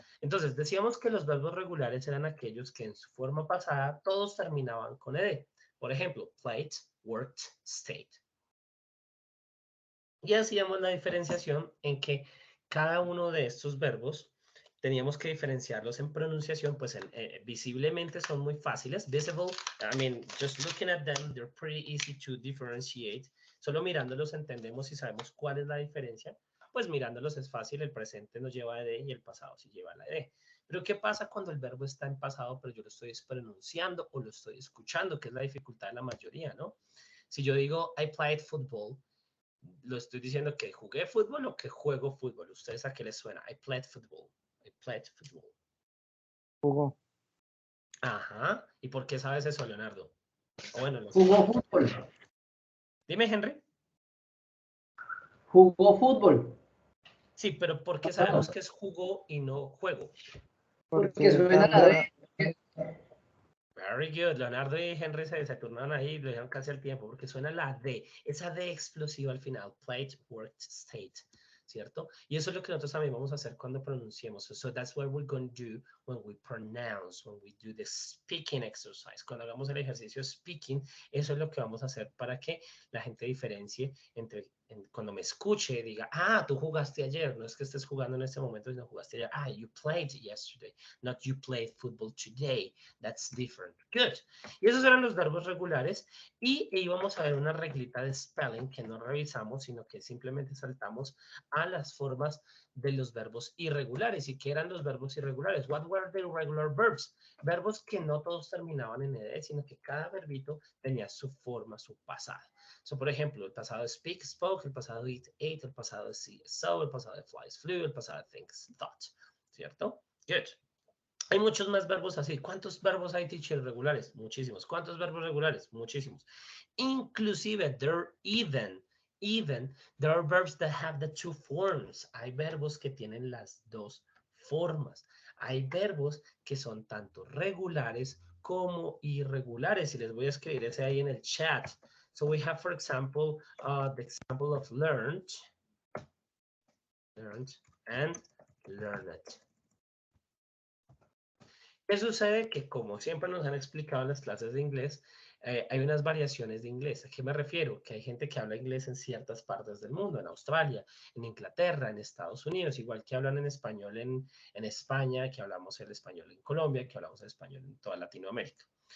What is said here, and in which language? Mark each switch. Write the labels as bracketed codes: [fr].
[es] Entonces decíamos que los verbos regulares eran aquellos que en su forma pasada todos terminaban con ed. Por ejemplo, played, worked, stayed. Y hacíamos la diferenciación en que cada uno de estos verbos teníamos que diferenciarlos en pronunciación, pues visiblemente son muy fáciles. [en] Visible, I mean, just looking at them, they're pretty easy to differentiate. [es] Solo mirándolos entendemos y sabemos cuál es la diferencia. Pues mirándolos es fácil, el presente nos lleva a ed y el pasado sí lleva a la ed. Pero ¿qué pasa cuando el verbo está en pasado, pero yo lo estoy pronunciando o lo estoy escuchando, que es la dificultad de la mayoría, ¿no? Si yo digo, [en] I played football, [es] lo estoy diciendo que jugué fútbol o que juego fútbol. ¿Ustedes a qué les suena? [en] I played football. I played football. [es] Jugó. Ajá. ¿Y por qué sabes eso, Leonardo? O bueno, no sé. Jugó fútbol. Dime, Henry. Jugó fútbol. Sí, pero ¿por qué sabemos que es jugó y no juego? Porque suena la D. [en] Very good. [es] Leonardo y Henry se turnaron ahí y le dieron casi al tiempo porque suena la D, esa D explosiva al final. Played, worked, stayed. ¿Cierto? Y eso es lo que nosotros también vamos a hacer cuando pronunciemos. [en] So that's what we're going to do when we pronounce, when we do the speaking exercise. [es] Cuando hagamos el ejercicio speaking, eso es lo que vamos a hacer para que la gente diferencie entre cuando me escuche diga, ah, tú jugaste ayer. No es que estés jugando en este momento, sino jugaste ayer. [en] Ah, you played yesterday, not you played football today. That's different. Good. [es] Y esos eran los verbos regulares y íbamos a ver una reglita de spelling que no revisamos, sino que simplemente saltamos a las formas de los verbos irregulares. ¿Y qué eran los verbos irregulares? [en] What were the irregular verbs? [es] Verbos que no todos terminaban en ed, sino que cada verbito tenía su forma, su pasado. So, por ejemplo, el pasado es speak, spoke, el pasado eat, ate, el pasado es see, saw, el pasado de flies, flew, el pasado de thinks, thought. ¿Cierto? Good. Hay muchos más verbos así. ¿Cuántos verbos hay, teacher, regulares? Muchísimos. ¿Cuántos verbos regulares? Muchísimos. [en] Inclusive, even, there are verbs that have the two forms. [es] Hay verbos que tienen las dos formas. Hay verbos que son tanto regulares como irregulares. Y les voy a escribir ese ahí en el chat. [en] So we have, for example, the example of learned and learned. [es] ¿Qué sucede? Que como siempre nos han explicado en las clases de inglés, hay unas variaciones de inglés. ¿A qué me refiero? Que hay gente que habla inglés en ciertas partes del mundo, en Australia, en Inglaterra, en Estados Unidos, igual que hablan en español en España, que hablamos el español en Colombia, que hablamos el español en toda Latinoamérica.